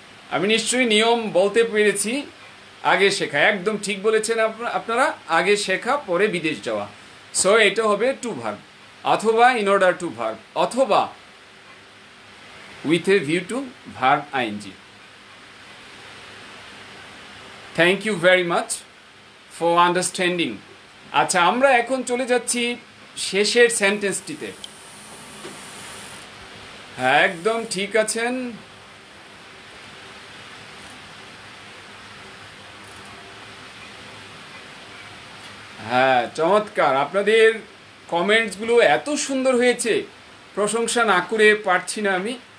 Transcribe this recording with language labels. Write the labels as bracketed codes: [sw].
[bn] আমি নিশ্চয়ই নিয়ম বলতে পেরেছি। আগে শেখা, একদম ঠিক বলেছেন আপনারা, আগে শেখা পরে বিদেশ যাওয়া। [en] so [bn] এটা হবে [en] To verb, অথবা in order to verb, অথবা with a view to verb ing. Thank you very much for understanding. [bn] আচ্ছা, আমরা এখন চলে যাচ্ছি শেষের সেন্টেন্সটিতে। হ্যাঁ, একদম ঠিক আছেন। হ্যাঁ, চমৎকার। আপনাদের কমেন্টসগুলো এত সুন্দর হয়েছে, প্রশংসা না করে পারছি না আমি।